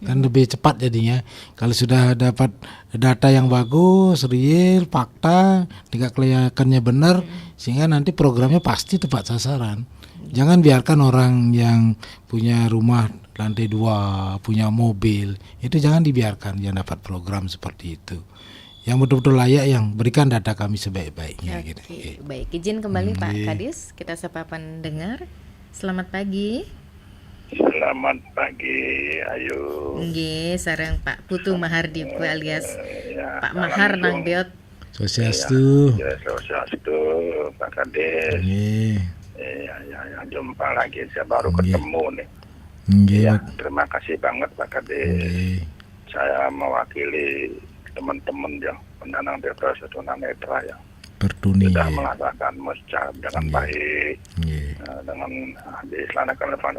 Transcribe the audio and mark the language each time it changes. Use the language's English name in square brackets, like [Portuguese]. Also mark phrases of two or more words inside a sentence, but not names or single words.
[Indonesian] Kan lebih cepat jadinya. Kalau sudah dapat data yang bagus, real, fakta, tidak kelihatannya benar, sehingga nanti programnya pasti tepat sasaran. Jangan biarkan orang yang punya rumah lantai 2, punya mobil, itu jangan dibiarkan yang dapat program seperti itu. Yang betul-betul layak, yang berikan data kami sebaik-baiknya. Oke, gitu. Baik, izin kembali Pak Kadis, kita sapa pendengar. Selamat pagi. Selamat pagi, ayo. [Balinese] Nggih, sareng Pak Putu Mahardipu alias Pak Mahar nang beot. [Indonesian] Swastiastu. Swastiastu, Pak Kadis. Ya, jumpa lagi, saya baru ketemu nih. Ya, terima kasih banget Pak Kadis. Saya mewakili teman-teman yang pendanang desa tunanetra yang sudah melaksanakan muscap dengan baik, dengan dilaksanakan.